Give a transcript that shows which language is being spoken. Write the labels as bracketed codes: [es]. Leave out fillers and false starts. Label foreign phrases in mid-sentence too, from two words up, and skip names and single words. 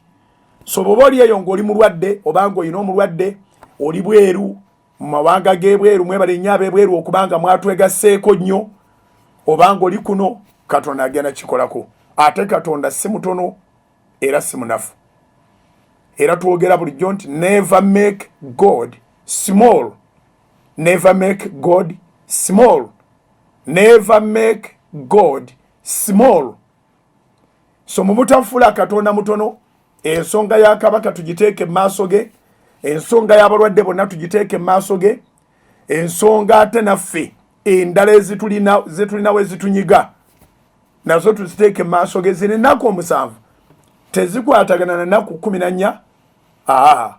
[lg] So bw'oba oli eyo ng'oli mulwadde obanga olina omulwadde, oli bweru, mu mawanga g'ebweru mwebale nnyo ab'ebweru okubanga mwatwegasseeko nnyo obanga oli kuno Katonda agenda kikolako. Ate Katonda si mutono era si munafu. Era twogera bulijjo nti [en] never make God small. Never make God small. Never make God small. [lg] So mu butafuula Katonda mutono, ensonga ya kabaka tugiteeke maaso ge, ensonga y'abalwadde bonna tugiteeke maaso ge, ensonga ate naffe endala ezitulina we zitunyiga nazo tuziteeke maaso ge. Zino ennaku 7 tezikwatagana na nnaku 14.